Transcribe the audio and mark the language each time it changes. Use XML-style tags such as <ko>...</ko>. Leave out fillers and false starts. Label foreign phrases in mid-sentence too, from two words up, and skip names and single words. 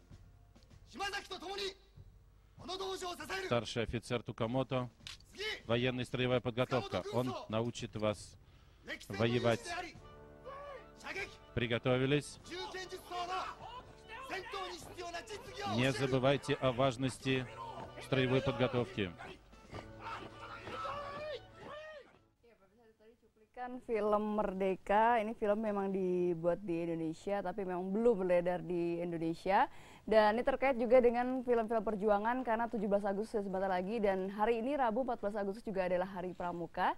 <ru>Старший офицер Тукамото, военная строевая подготовка. Он научит вас воевать. Приготовились? Не забывайте о важности строевой подготовки.</ru> <id>Kan film Merdeka, ini film memang dibuat di Indonesia, tapi memang belum beredar di Indonesia. Dan ini terkait juga dengan film-film perjuangan karena 17 Agustus sebentar lagi dan hari ini Rabu 14 Agustus juga adalah Hari Pramuka.</id>